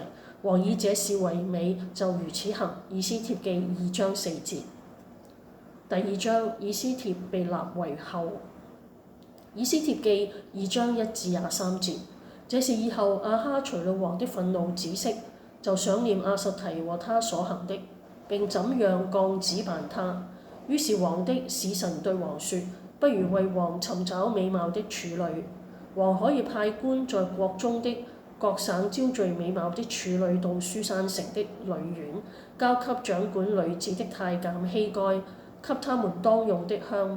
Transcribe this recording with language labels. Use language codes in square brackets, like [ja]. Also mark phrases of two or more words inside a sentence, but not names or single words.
[zh] 王以這事為美，就如此行。以斯帖記2章4節。第2章，以斯帖被立為后。以斯帖記2章1至23節。這是以後亞哈隨魯王的憤怒止息，就想念亞實提和他所行的，並怎樣降旨辦他。於是王的使臣對王說：不如為王尋找美貌的處女。王可以派官在國中的各省招聚美貌的處女到書珊城的女院，交給掌管女子的太監希該，給他們當用的香品。